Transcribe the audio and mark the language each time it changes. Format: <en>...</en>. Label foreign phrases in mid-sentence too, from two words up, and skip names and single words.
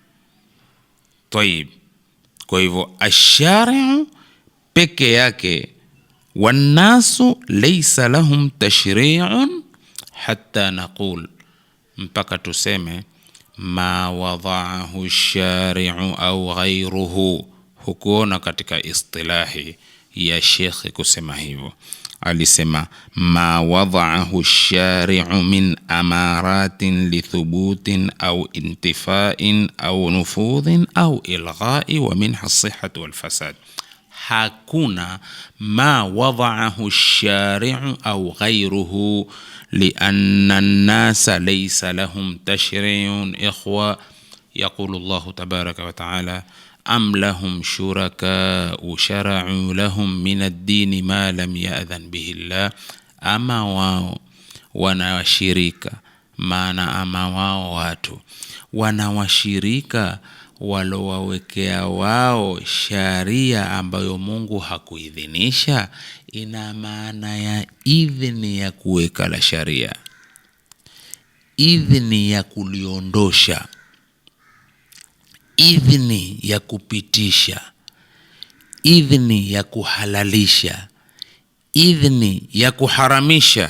<ar>Tayib,</ar> <sw>kwa hivyo</sw> <ar>ash-shari'u</ar> <sw>peke yake,</sw> <ar>والناس ليس لهم تشريع حتى نقول,</ar> <sw>mpaka tuseme</sw> <ar>ما وضعه الشارع أو غيره.</ar> <sw>Hukuona katika istilahi ya Sheikh kusema hivyo, alisema</sw> <ar>ما وضعه الشارع من أمارة لثبوت أو انتفاء أو نفوذ أو إلغاء ومنها الصحة والفساد. Hakuna ما وضعه الشارع أو غيره لأن الناس ليس لهم تشريع. إخوة، يقول الله تبارك وتعالى أم لهم شركاء شرعوا لهم من الدين ما لم يأذن به الله,</ar> <sw>ama wao wanawashirika, maana ama wao watu wanawashirika walowawekea wao sharia ambayo Mungu hakuidhinisha. Ina maana ya idhini ya kuweka la sharia, idhini ya kuliondosha, idhini ya kupitisha, idhini ya kuhalalisha, idhini ya kuharamisha.</sw>